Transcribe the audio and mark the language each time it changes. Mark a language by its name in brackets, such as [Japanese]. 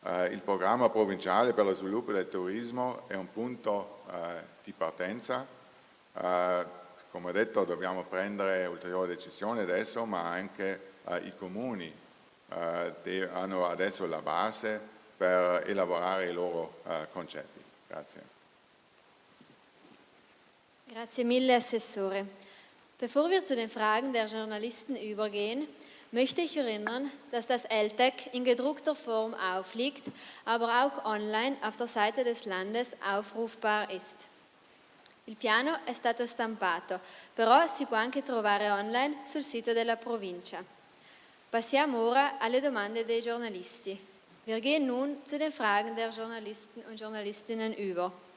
[Italian] Il programma provinciale per lo sviluppo del turismo è un punto di partenza. Come detto, dobbiamo prendere ulteriori decisioni adesso, ma anche i comuni hanno adesso la base per elaborare i loro concetti. Grazie. Grazie mille, Assessore. [German] Bevor wir zu den Fragen der Journalisten übergehen, möchte ich erinnern, dass das LTAC in gedruckter Form aufliegt, aber auch online auf der Seite des Landes aufrufbar ist. [Italian] Il piano è stato stampato, però si può anche trovare online sul sito della provincia. Passiamo ora alle domande dei giornalisti. [German] Wir gehen nun zu den Fragen der Journalisten und Journalistinnen über.